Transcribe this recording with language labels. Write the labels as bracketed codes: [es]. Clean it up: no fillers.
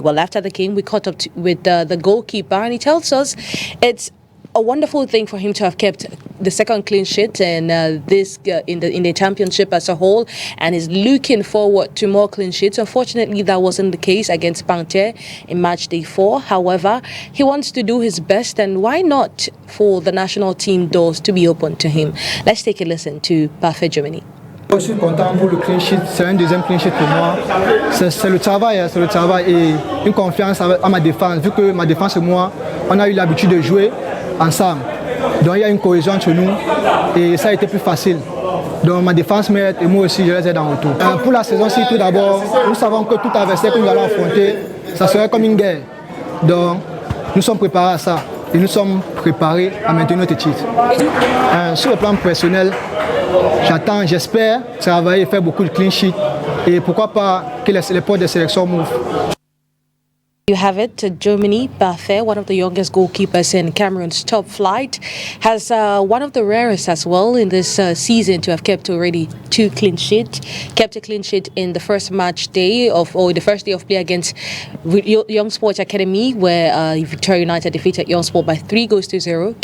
[en] Well, after the game, we caught up with the goalkeeper, and he tells us it's a wonderful thing for him to have kept the second clean sheet and this in the championship as a whole, and is looking forward to more clean sheets. Unfortunately, that wasn't the case against Panther in match day 4. However, he wants to do his best, and why not for the national team doors to be open to him. Let's take a listen to Parfait Germany. [fr] Je suis content pour le clean sheet, c'est un deuxième clean sheet pour moi. C'est le travail et une confiance à ma défense, vu que ma défense et moi, on a eu l'habitude de jouer ensemble. Donc il y a une cohésion entre nous et ça a été plus facile. Donc ma défense m'aide et moi aussi je les aide en retour. Pour la saison-ci, tout d'abord, nous savons que tout adversaire que nous allons affronter, ça serait comme une guerre. Donc nous sommes préparés à ça et nous sommes préparés à maintenir notre titre. Sur le plan personnel, j'espère travailler et faire beaucoup de clean sheet et pourquoi pas que les portes de sélection m'ouvrent. [en] You have it. Germany, Parfait, one of the youngest goalkeepers in Cameroon's top flight, has one of the rarest as well in this season to have kept already 2 clean sheets. Kept a clean sheet in the first match day the first day of play against Young Sports Academy, where Victoria United defeated Young Sport by 3-0.